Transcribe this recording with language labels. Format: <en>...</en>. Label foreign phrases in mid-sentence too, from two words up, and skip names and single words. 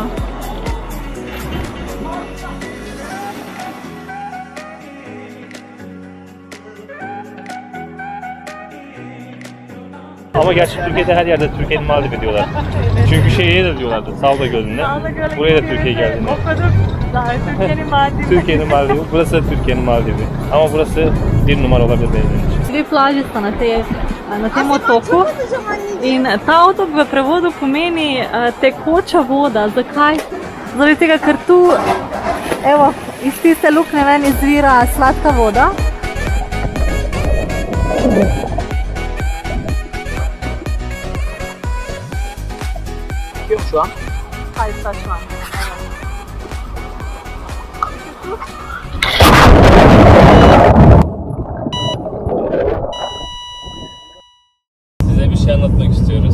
<tr>Ama gerçi Türkiye'de her yerde Türkiye'nin Maldiv'i diyorlar. Çünkü şeye de diyorlardı. Salda Gölü'nde. Buraya da Türkiye geldiğinde. Türkiye'nin Maldiv'i. Türkiye'nin Maldiv'i. Burası da Türkiye'nin Maldiv'i. Ama burası bir numara olabilir benim için.</tr> <sl>Dve plaži sta na tem otoku in ta otok v prevodu pomeni tekoča voda. Zakaj? Zaradi tega, ker tu evo, iz tiste luknje ven izvira sladka voda.</sl> <tr>Kim şu an? Hayır, şu an. Size bir şey anlatmak istiyoruz.</tr>